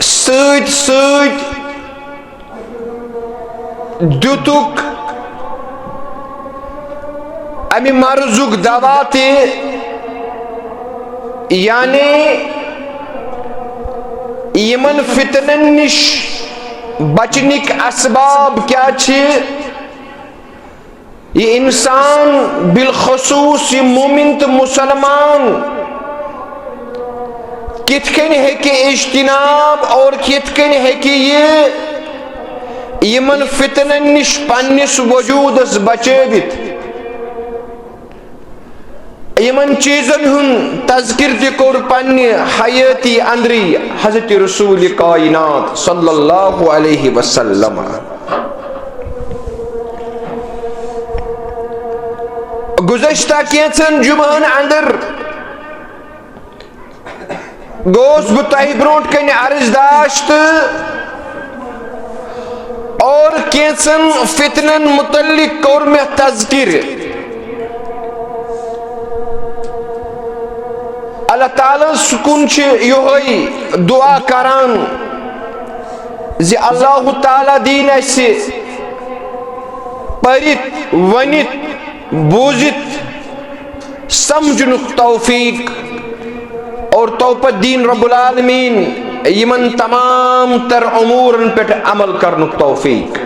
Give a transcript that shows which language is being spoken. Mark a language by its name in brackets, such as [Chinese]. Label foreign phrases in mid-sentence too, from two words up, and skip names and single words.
[Kashmiri] سۭتۍ سۭتۍ دِتُکھ اَمہِ مرضُک دوا تہِ، یعنی یِمن فتنن نِش بچنٕکۍ اسباب کیٛاہ چھِ؟ یہ انسان بالخصوص یہ مومن تو مسلمان کت کن ہیکہِ اجتناب اور کت کن ہیکہِ یہ یمن فتنن نش پننس وجودس بچٲوِتھ، یمن چیزن ہن تذکر تہِ کوٚر پننہِ حیٲتی اندری حضرت رسول کائنات [Arabic] صلی اللہ علیہ وسلم. [Kashmiri] گزشتہ کینژن جمعہن اندر گوس بہٕ تۄہہِ برونٛٹھ کنہِ عرض داشت اور کینژن فتنن متعلق کوٚر مےٚ تذکر. اللہ تعالیٰ سکون چھِ یِہوٚے دعا کران زِ اللہ تعالیٰ دِیِن اَسہِ پٔرِتھ ؤنِتھ بوٗزِتھ سمجھنُک توفیق اور توپت دین [Arabic] رب العالمین [Kashmiri] یمن تمام تر امورن پٮ۪ٹھ عمل کرنُک توفیق.